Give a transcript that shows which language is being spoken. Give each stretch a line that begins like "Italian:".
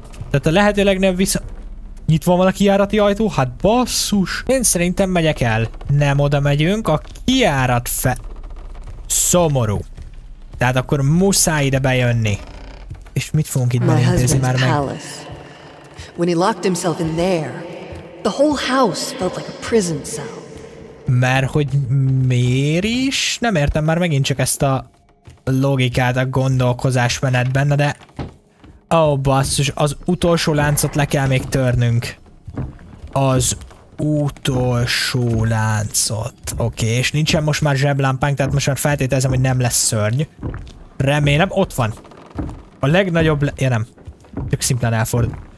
Hungarian: Tehát a lehető legnagyobb vissza... Nyitva van a kijárati ajtó? Hát basszus! Én szerintem megyek el. Nem oda megyünk, a kijárat szomorú. Tehát akkor muszáj ide bejönni. És mit fogunk itt belintézni már meg?
English: When he locked himself in there, the whole house felt like a prison cell.
Hungarian: Mert hogy miért is? Nem értem már megint csak ezt a logikát a gondolkozásmenetben, de... Ó, basszus, az utolsó láncot le kell még törnünk. Az utolsó láncot. Oké, és nincsen most már zseblámpánk, tehát most már feltételezem, hogy nem lesz szörny. Remélem, ott van. A legnagyobb... Ja nem. Csak szimplán elfordul.